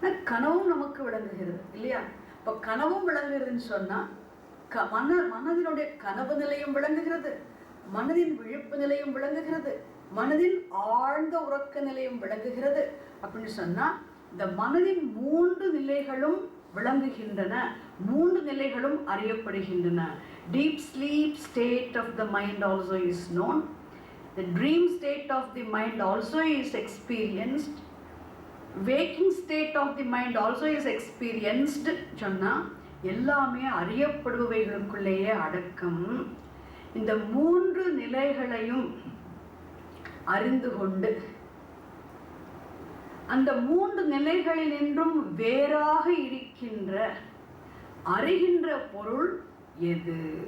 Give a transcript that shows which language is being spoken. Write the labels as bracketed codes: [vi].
[ta] கனவும் நமக்கு விளங்குகிறது இல்லையா? இப்போ கனவும் விளங்குகிறதுன்னு சொன்னா மனதினுடைய கனவு நிலையும் விளங்குகிறது, மனதின் விழிப்பு நிலையும் விளங்குகிறது, மனதின் ஆழ்ந்த உறக்க நிலையும் விளங்குகிறது. அப்படின்னு சொன்னா இந்த மனதின் 3 நிலைகளும் விளங்குகின்றன, 3 நிலைகளும் அறியப்படுகின்றன. [en] Deep sleep state of the mind also is known. The dream state of the mind also is experienced. Waking state of the mind also is experienced [ta] சொன்னால் எல்லாமே அறியப்படுபவைகளுக்குள்ளேயே அடக்கம். இந்த 3 நிலைகளையும் அறிந்து கொண்டு அந்த 3 நிலைகளினின்றும் வேறாக இருக்கின்ற அறிகின்ற பொருள் எது?